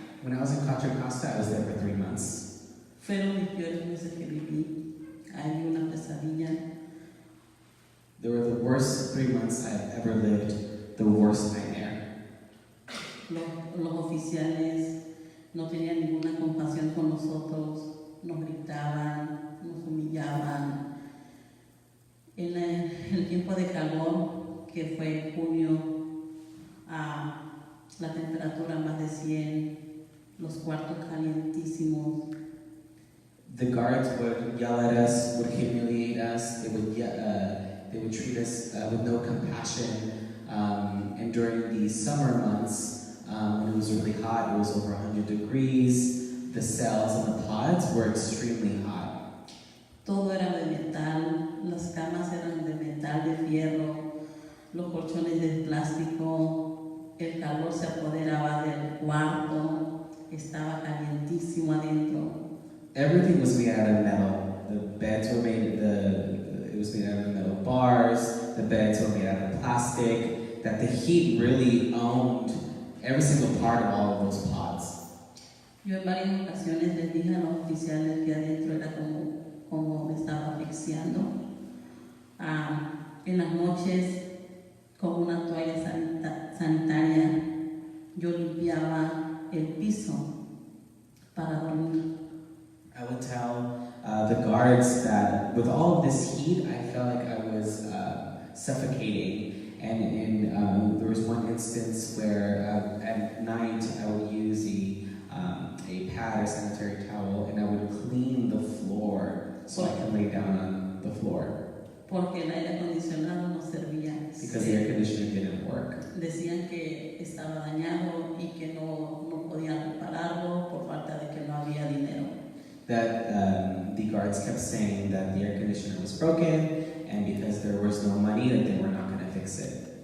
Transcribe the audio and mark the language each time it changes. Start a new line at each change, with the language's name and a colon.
English: When I was in Contra Costa, I was there for 3 months.
Spanish: Fueron mis peores meses que viví. Hay una pesadilla.
English: They were the worst 3 months I've ever lived, the worst nightmare.
Spanish: Los oficiales no tenían ninguna compasión con nosotros, nos gritaban, nos humillaban. En el tiempo de calor, que fue junio, la temperatura más de 100, los cuartos calientísimos.
English: The guards would yell at us, would humiliate us. They would treat us with no compassion. And during the summer months, when it was really hot, it was over 100 degrees. The cells and the pods were extremely hot.
Spanish: Todo era de metal, las camas eran de metal, de fierro, los colchones de plástico, el calor se apoderaba del cuarto, estaba calientísimo adentro.
English: Everything was made out of metal. The beds were made. It was made out of metal bars. The beds were made out of plastic. That the heat really owned every single part of all of those pods.
Spanish: Yo en varias ocasiones les dije a los oficiales que adentro era como me estaba asfixiando. En las noches, con una toalla sanitaria, yo limpiaba el piso para dormir.
English: I would tell the guards that with all of this heat, I felt like I was suffocating. And there was one instance where at night I would use a pad or sanitary towel, and I would clean the floor so I could lay down on the floor.
Spanish: Porque el aire acondicionado no servía.
English: Because the air conditioning didn't work.
Spanish: Decían que estaba dañado y que no podían repararlo por falta de que no había dinero. That the guards kept saying that the air conditioner was broken, and because there was no money, that they were not going to fix it.